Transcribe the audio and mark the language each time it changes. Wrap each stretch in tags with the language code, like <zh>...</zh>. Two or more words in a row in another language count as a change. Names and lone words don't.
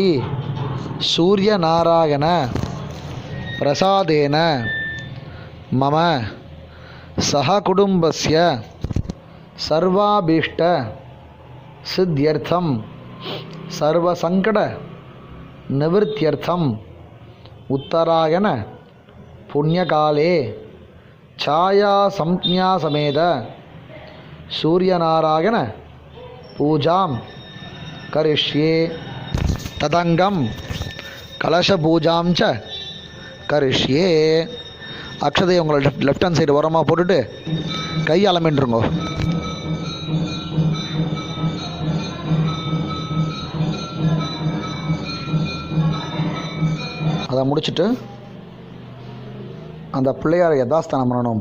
<sa>सूर्यनारायण प्रसादेन मम सहकुटुंबस्य सर्वाभीष्ट सिद्ध्यर्थम सर्वसंकट निवृत्त्यर्थम उत्तरायण पुण्यकाले छाया संज्ञा समेत सूर्यनारायण पूजां करिष्ये. तदंगम कलश पूजां च करिष्ये.</sa> <ta>अक्षதை உங்களை</ta> <en>left hand side</en> <ta>ஓரமாக போட்டுட்டு கை அலமின்றுங்க. அதை முடிச்சுட்டு அந்த பிள்ளையாரை யதாஸ்தானம் பண்ணணும்.</ta>